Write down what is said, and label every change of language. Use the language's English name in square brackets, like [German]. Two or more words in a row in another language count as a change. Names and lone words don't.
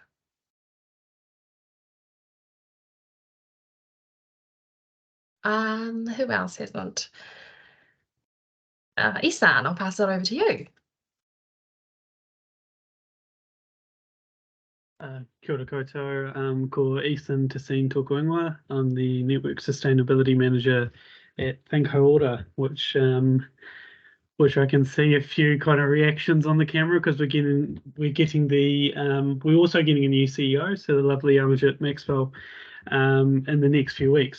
[English] Who else hasn't? Isan, I'll pass it over to you. [Māori] Kia ora koutou, ko Ethan Tassine tōku ingoa. [English] I'm the Network Sustainability Manager at Think Haora, which I can see a few kind of reactions on the camera because we're getting we're also getting a new CEO, so the lovely Amajit Maxwell, in the next few weeks.